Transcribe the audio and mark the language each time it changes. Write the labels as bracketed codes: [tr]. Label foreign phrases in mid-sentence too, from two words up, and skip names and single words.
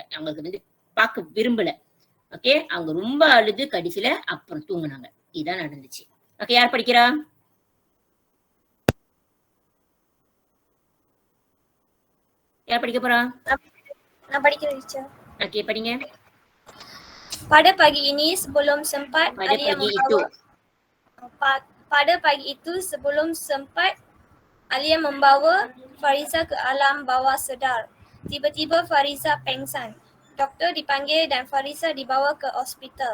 [ta] அவங்களுக்கு வந்து பார்க்க விரும்பல. ஓகே, அவங்க ரொம்ப அழுது கடைசியில அப்புறம் தூங்குனாங்க. இதுதான் நடந்துச்சு. ஓகே, யார் படிக்கிறா? யார் படிக்க போறா? நான் படிக்கிறேன் டீச்சர். ஓகே, படிங்க. [ms] Pada pagi ini sebelum sempat Alia membawa pada pagi itu sebelum sempat Alia membawa Fariza ke alam bawah sedar. Tiba-tiba Fariza pengsan. Doktor dipanggil dan Fariza dibawa ke hospital.